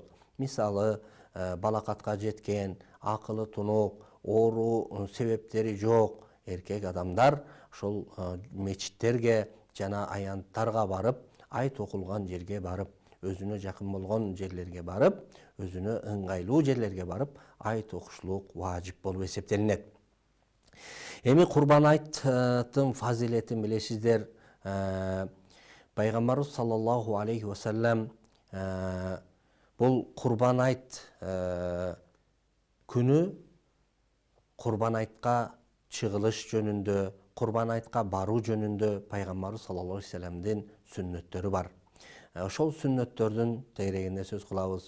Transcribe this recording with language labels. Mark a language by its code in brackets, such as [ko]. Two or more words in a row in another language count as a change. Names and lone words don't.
[ky] Мисалы, балакатка жеткен, акылы тунук, оору себептери жок эркек адамдар ошол мечиттерге жана аянттарга барып, айт окулган жерге барып, өзүнө жакын болгон жерлерге барып, өзүнө ыңгайлуу жерлерге барып, айт окушлук важип болуп эсептелинет. Эми Курбан айттын фазилетин билесиздер. Пайгамбарыбыз [ar] صلى الله عليه وسلم [ky] бул Курбан айт күнү Курбан айтка чыгылыш жөнүндө, Курбан айтка баруу жөнүндө Пайгамбарыбыз [ar] صلى الله عليه وسلم [ky] сүннөттөрү бар. Ошол сүннөттөрдүн тегерегинде сөз кылабыз.